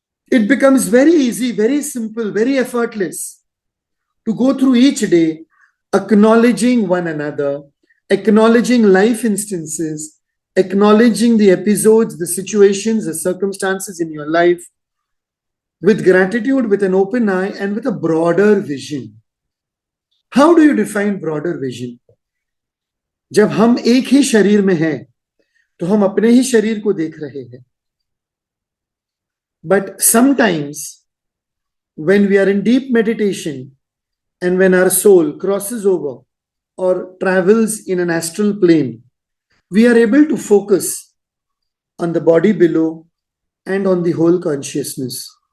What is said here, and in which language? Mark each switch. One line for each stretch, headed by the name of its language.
English: it becomes very easy, very simple, very effortless to go through each day acknowledging one another, acknowledging life instances, acknowledging the episodes, the situations, the circumstances in your life with gratitude, with an open eye, and with a broader vision. How do you define broader vision?
Hindi: जब हम एक ही शरीर में हैं, तो हम अपने ही शरीर को देख रहे हैं.
English: But sometimes, when we are in deep meditation, and when our soul crosses over or travels in an astral plane, we are able to focus on the body below and on the whole consciousness.